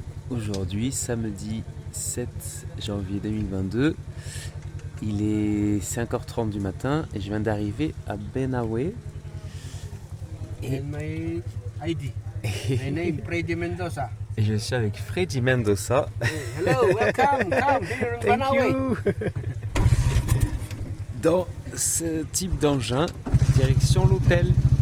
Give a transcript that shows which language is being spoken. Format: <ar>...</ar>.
<fr>Aujourd'hui, samedi 7 janvier 2022, il est 5h30 du matin et je viens d'arriver à Benawe.</fr> <en>And my ID. My name Freddy Mendoza.</en> <fr>Et je suis avec Freddy Mendoza.</fr> <en>Hello, welcome, come here in Thank Benawe. you.</en> <fr>Dans ce type d'engin, direction l'hôtel.</fr>